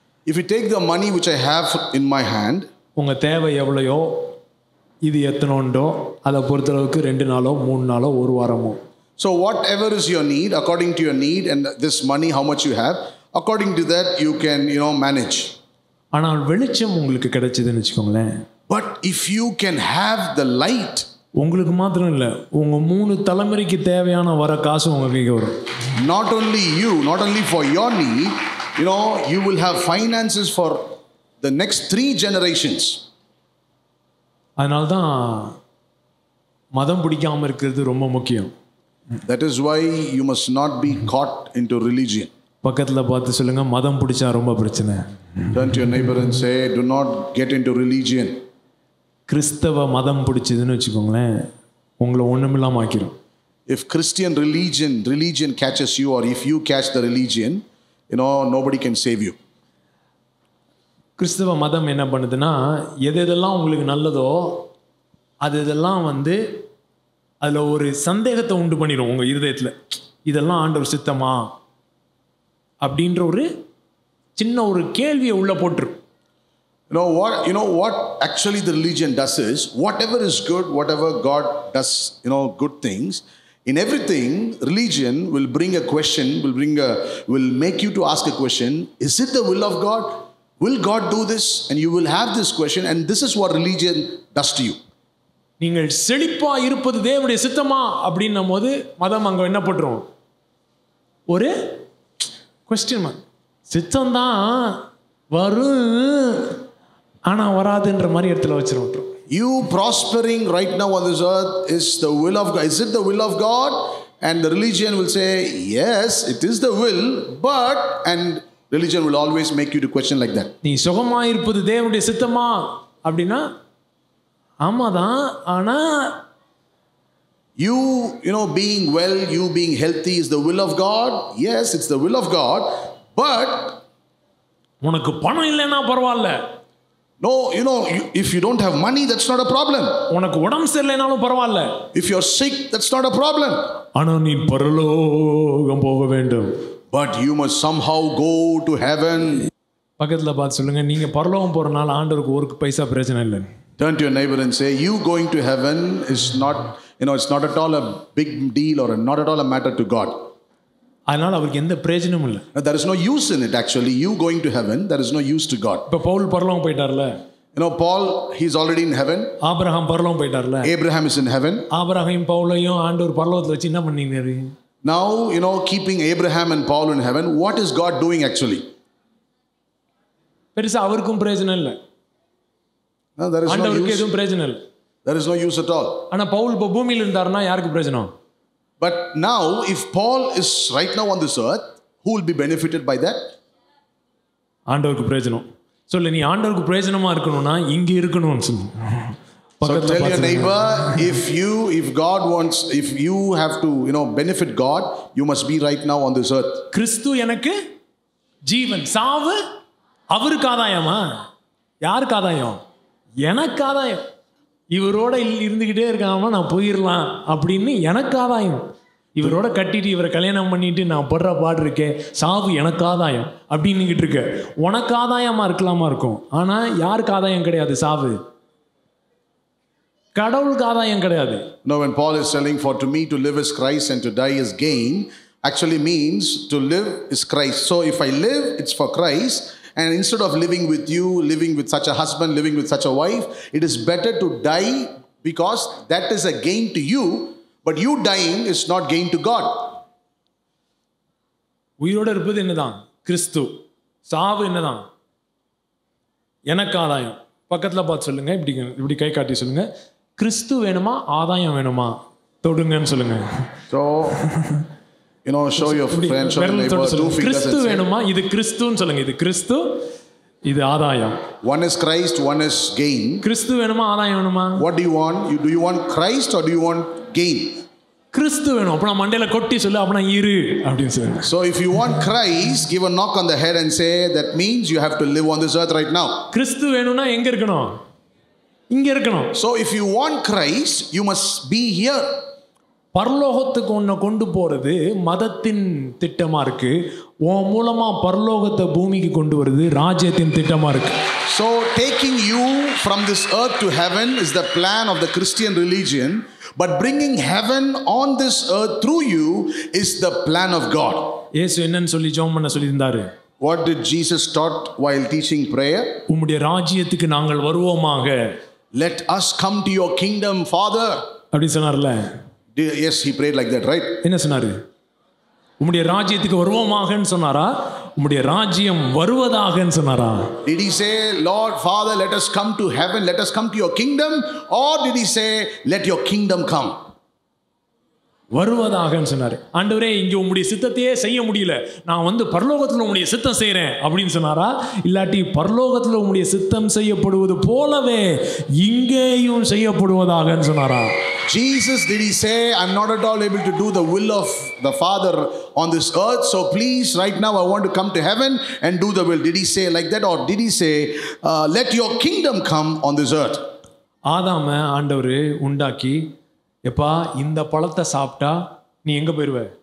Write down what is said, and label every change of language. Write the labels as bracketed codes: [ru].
[en] if you take the money which I have in my hand, [ta] உங்கள் தேவை எவ்வளையோ இது எத்தனோண்டோ அதை பொறுத்தளவுக்கு 2 நாளோ 3 நாளோ 1 வாரமோ. [en] So whatever is your need, according to your need and this money, how much you have, according to that you can, manage. [ta] ஆனால் வெளிச்சம் உங்களுக்கு கிடைச்சதுன்னு வச்சுக்கோங்களேன். [en] But if you can have the light, [ta] உங்களுக்கு மாத்திரம் இல்லை, உங்கள் 3 தலைமுறைக்கு தேவையான வர காசு உங்கள் கைக்கு வரும். [en] not only for your need, you will have finances for the next 3 generations. [ta] அதனால்தான் மதம் பிடிக்காமல் இருக்கிறது ரொம்ப முக்கியம். [en] That is why you must not be caught into religion. [ta] பக்கத்தில் பார்த்து சொல்லுங்க, மதம் பிடிச்சா ரொம்ப பிரச்சனை. [en] Turn to your neighbor and say, do not get into religion. [ta] கிறிஸ்தவ மதம் பிடிச்சதுன்னு வச்சுக்கோங்களேன், உங்களை ஒண்ணுமில்லாம ஆக்கிரும். [en] If Christian religion catches you, or if you catch the religion, nobody can save you. [ta] கிறிஸ்தவ மதம் என்ன பண்ணுதுன்னா, எதெல்லாம் உங்களுக்கு நல்லதோ அதெல்லாம் அதில் ஒரு சந்தேகத்தை உண்டு பண்ணிடும் உங்கள் இருதயத்தில். இதெல்லாம் ஆண்டவர் சித்தமா அப்படின்ற ஒரு சின்ன ஒரு கேள்வியை உள்ள போட்டுரும். [en] You know what actually the religion does is, whatever is good, whatever God does, good things, in everything religion will bring a question, will make you to ask a question, is it the will of God? Will God do this? And you will have this question, and this is what religion does to you. [ta] நீங்கள் செழிப்பா இருப்பது தேவனுடைய சித்தமா அப்படின்னும் போது மதம் அங்கே என்ன போட்டுரும், ஒரு [en] Question mark. [ta] சித்தம்தான் வரும் ஆனால் வராதுன்ற மாதிரி இடத்துல வச்சிரும். [en] You prospering right now on this earth is the will of God. Is it the will of God? And the religion will say, yes, it is the will, but, and religion will always make you to question like that. [ta] நீ சுகமா இருப்பது தேவனுடைய சித்தமா அப்படின்னா ஆமாதான், ஆனா [en] you being well, you being healthy is the will of God. Yes, it's the will of God, but [ta] உனக்கு பணம் இல்லைன்னா பரவாயில்ல. [en] No, if you don't have money, that's not a problem. [ta] உனக்கு உடம்பு சரியில்லைனாலும் பரவாயில்ல. [en] If you're sick, that's not a problem. [ta] ஆனா நீ பரலோகம் போக வேண்டும். [en] but you must somehow go to heaven. [ta] பக்கத்துல பார்த்து சொல்லுங்க, நீங்க பரலோகம் போறனால ஆண்டவருக்கு ஒரு பைசா பிரச்சனை இல்லை. [en] Turn to your neighbor and say, you going to heaven is not, it's not at all a big deal or not at all a matter to God. [ta] அதனால அவருக்கு எந்த பிரயோஜனமும் இல்லை. [en] There is no use in it actually. You going to heaven, there is no use to God. [ta] இப்ப பவுல் பரலோகம் போயிட்டார்ல. [en] Paul, he's already in heaven. [ta] Abraham பரலோகம் போயிட்டார்ல. [en] Abraham is in heaven. [ta] Abraham பவுலையும் ஆண்டவர் பரலோகத்துல வச்சு என்ன பண்ணீங்க? [en] Now, keeping Abraham and Paul in heaven, what is God doing actually? [ta] பெருசா அவருக்கும் பிரயோஜனம் இல்லை. [en] No, there is no [ta] ஆண்டவருக்கு [en] use. [ta] எதுவும் பிரயோஜனம் இல்லை. [en] There is no use at all. [ta] ஆனா பவுல் இப்ப பூமியில இருந்தாருன்னா யாருக்கு பிரயோஜனம்? [en] But now, if Paul is right now on this earth, who will be benefited by that? [ta] ஆண்டவருக்கு பிரயோஜனம். சொல்லு, நீ ஆண்டவருக்கு பிரயோஜனமா இருக்கணும்னா இங்க இருக்கணும்னு சொல்லு. [en] So tell your neighbor, if God wants, if you have to, benefit God, you must be right now on this earth. [ta] கிறிஸ்து எனக்கு ஜீவன், சாவு அவருக்கு ஆதாயமா? யாருக்கு ஆதாயம்? எனக்கு ஆதாயம். இவரோட இருந்துகிட்டே இருக்காம நான் போயிடலாம் அப்படின்னு எனக்கு ஆதாயம். இவரோட கட்டிட்டு இவரை கல்யாணம் பண்ணிட்டு நான் படுற பாடு இருக்கேன், சாவு எனக்கு ஆதாயம் அப்படின்னுகிட்டு இருக்க. உனக்கு ஆதாயமா இருக்கலாமா இருக்கும், ஆனா யாருக்கு ஆதாயம் கிடையாது சாவு. கடவுளுக்கு ஆதாயம் கிடையாது. [en] No, when Paul is telling, for to me to live is Christ and to die is gain, actually means to live is Christ. So if I live, it's for Christ. And instead of living with you, living with such a husband, living with such a wife, it is better to die because that is a gain to you. But you dying is not gain to God. [ta] உயிரோட இருப்பது என்னதான்? கிறிஸ்து. சாவு என்னதான்? எனக்கு ஆதாயம். பக்கத்துல பார்த்து சொல்லுங்க, இப்படி கை காட்டி சொல்லுங்க, கிறிஸ்து வேணுமா ஆதாயம் வேணுமா? தொடுங்கன்னு சொல்லுங்க. [en] So, show your friend, show your neighbor, 2 fingers [ta] Kristu [en] and say, [ta] வேணுமா? இது கிறிஸ்துன்னு சொல்லுங்க. இது கிறிஸ்து, இது ஆதாயம். [en] one is Christ, one is gain. [ta] கிறிஸ்து வேணுமா ஆதாயம் வேணுமா? [en] What do you want? Do you want Christ or do you want gain? [ta] கிறிஸ்து வேணும். அப்ப நான் மண்டையில கொட்டி சொல்லு, அப்ப நான் இரு அப்படின்னு சொல்லுங்க. [en] So if you want Christ, give a knock on the head and say, that means you have to live on this earth right now. [ta] கிறிஸ்து வேணும்னா எங்க இருக்கணும்? இங்க இருக்கணும். [en] So if you want Christ, you must be here. [ta] பரலோகத்துக்கு உன்னை கொண்டு போறது மதத்தின் திட்டமா இருக்கு. உன் மூலமா பரலோகத்தை பூமிக்கு கொண்டு வருது ராஜ்யத்தின் திட்டமா இருக்கு. [en] So taking you from this earth to heaven is the plan of the Christian religion, but bringing heaven on this earth through you is the plan of God. [ta] இயேசு என்னன்னு சொல்லி ஜெபம் பண்ண சொல்லி இருந்தாரு? [en] What did Jesus taught while teaching prayer? [ta] உம்முடைய ராஜ்யத்துக்கு நாங்கள் வருவோமாக. [en] Let us come to your kingdom, Father. [ta] அப்படி சொன்னார்ல. [en] Yes, he prayed like that, right? [ta] என்ன சொன்னாரு? உம்முடைய ராஜ்யத்துக்கு வருவோமாகன்னு சொன்னாரா? உம்முடைய ராஜ்யம் வருவதாகன்னு சொன்னாரா? [en] Did he say, Lord, Father, let us come to heaven, let us come to your kingdom? Or did he say, let your kingdom come? [ta] வருவதாகன்னு சொன்னாரு. ஆண்டவரே, இங்க உம்முடைய சித்தத்தையே செய்ய முடியல, நான் பரலோகத்துல உம்முடைய சித்தம் செய்யறேன் அப்படின்னு சொன்னாரா? இல்லாட்டி பரலோகத்துல உம்முடைய சித்தம் செய்யப்படுவது போலவே இங்கேயும் செய்யப்படுவதாகன்னு சொன்னாரா? [en] Jesus, did he say, I'm not at all able to do the will of the Father on this earth, so please right now I want to come to heaven and do the will? Did he say like that, or did he say, let your kingdom come on this earth? [ta] ஆதாம ஆண்டவர் உண்டாக்கி, எப்பா இந்த பழத்தை சாப்பிட்டா நீ எங்க போயிருவ?